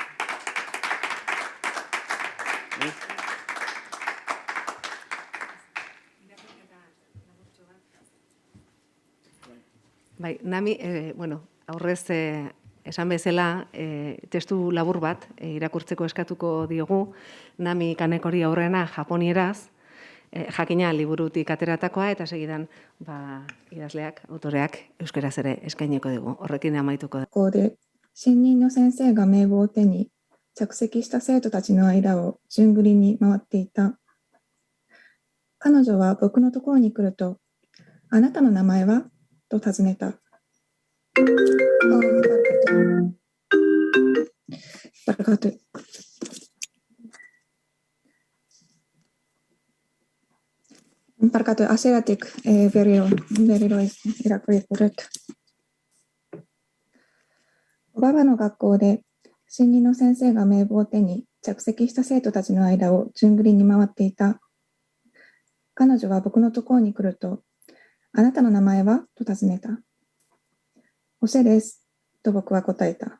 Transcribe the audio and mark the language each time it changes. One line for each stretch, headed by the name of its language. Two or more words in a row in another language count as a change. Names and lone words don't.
Basque: Bai, Nami, aurrez esan bezala, testu labur bat irakurtzeko eskatuko diogu, Nami Kanekori aurrena japonieraz, jakina liburutik ateratakoa, eta segidan idazleak, autoreak euskaraz ere eskaineko dugu. Horrekin amaituko dugu.
Japanese: ここで新任の先生が名簿を手に着席した生徒たちの間を順繰りに回っていた。彼女は僕のところに来ると、あなたの名前はと尋ねた。
Basque: Parkatu hasieratik berriro irakurri dut.
Japanese: 小川の学校で新任の先生が名簿を手に着席した生徒たちの間を順繰りに回っていた。彼女は僕のところに来ると、あなたの名前はと尋ねた。オセです、と僕は答えた。